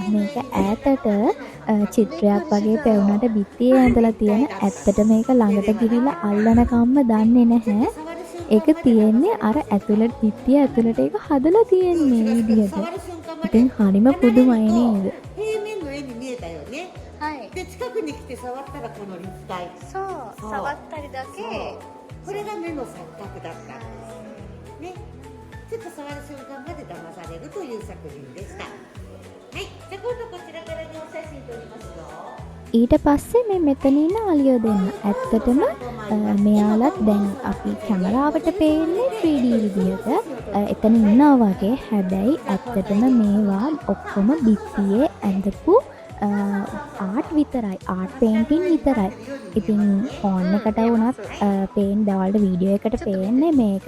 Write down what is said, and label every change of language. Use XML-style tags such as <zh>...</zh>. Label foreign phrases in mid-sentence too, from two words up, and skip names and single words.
<si>මේක ඈතට චිත්‍රයක් වගේ පෙවුනට බිත්තියේ ඇඳලා තියෙන ඇත්තට මේක ළඟට ගිහිල්ලා අල්ලනකම්ම දන්නේ නැහැ. ඒක තියෙන්නේ අර ඇතුළට බිත්තිය ඇතුළට ඒක හදලා තියෙන්නේ මේ විදිහට. ඉතින් හරිම පුදුමයි නේද?</si> <ja>はい。で近くに来て触ったらこの立体そう、触ったりだけ。これが目の錯覚だったんですね。ちょっと触る瞬間まで騙されるという作品でした。はい、じゃあ今度こちらからねお写真撮りますよ。</ja> <si>ඊට පස්සේ මේ මෙතන ඉන්න අලියෝ දෙන්න ඇත්තටම මෙයාලත් දැන් අපි කැමරාවට පේන්නේ 3D විදිහට එතන ඉන්නවා වගේ. හැබැයි ඇත්තටම මේවා ඔක්කොම බිත්තියේ ඇඳපු ආට් විතරයි</si> <en>art painting</en> <si>විතරයි ඉතින් ෆෝන් එකට වුණත් පේන් දවල්ට වීඩියෝ එකට පේන්නේ මේක</si>